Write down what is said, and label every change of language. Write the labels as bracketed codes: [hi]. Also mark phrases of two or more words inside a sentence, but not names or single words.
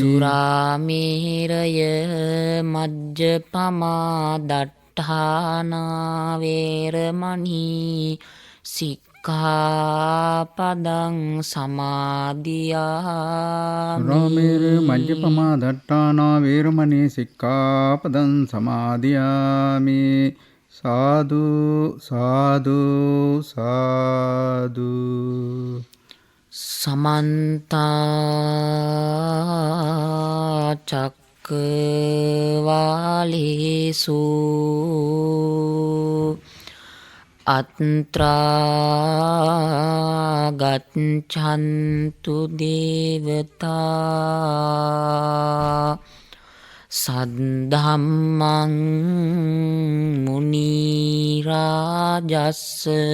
[pi] සුරාමේරය මජ්ජපමා දට්ඨානා වේරමණී සික්ඛාපදං සමාදියාමි සුරාමේර මජ්ජපමා දට්ඨානා වේරමණී සික්ඛාපදං සමාදියාමි සාදු සාදු සාදු සමන්තා චක්කවාලේසු අත්‍රා ගච්ඡන්තු දේවතා සද්ධම්මං මුනි රාජස්ස